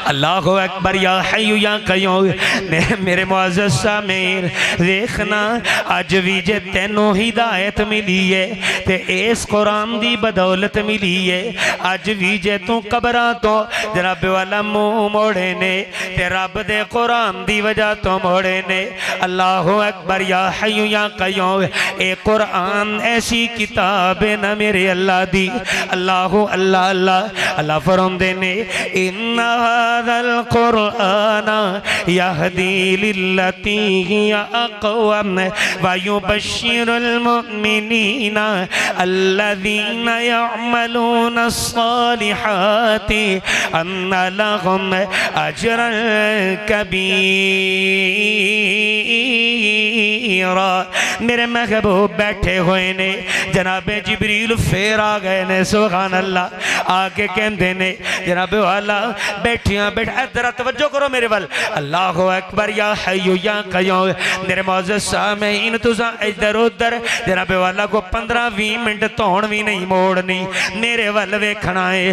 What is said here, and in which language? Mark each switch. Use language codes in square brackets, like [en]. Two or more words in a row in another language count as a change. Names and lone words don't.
[ar] الله أكبر يا حي يا قيوم. [pa] میرے معزز سامعین دیکھنا اج وی جے تینوں ہدایت ملی ہے تے اس قرآن دی بدولت ملی ہے، اج وی جے تو قبراں توں رب والا منہ موڑے نے تے رب دے قرآن دی وجہ توں موڑے نے ते रब दे कुरान दी वजह तो मोड़े ने। [ar] الله أكبر يا حي يا قيوم. [pa] اے قرآن ایسی کتاب ہے نا میرے اللہ دی. [ar] الله الله الله الله [pa] فرماتے نے [ar] إن هذا القرآن يهدي للتي هي أقوم ويبشر المؤمنين الذين يعملون الصالحات أن لهم أجرا كبيرا. [pa] میرے محبوب بیٹھے ہوئے نے، جنابِ جبریل فیر آ گئے نے. [ar] سبحان الله. [pa] آ کے کہتے نے جنابِ والا بیٹھیا بیٹھا ادھر توجہ کرو میرے وال. [ar] الله أكبر يا حي يا قيوم. [pa] میرے معزز سامعین تسا ادھر ادھر جنابِ والا کو 15-20 منٹ دھون بھی نہیں موڑنی، میرے وال ویکھنا ہے.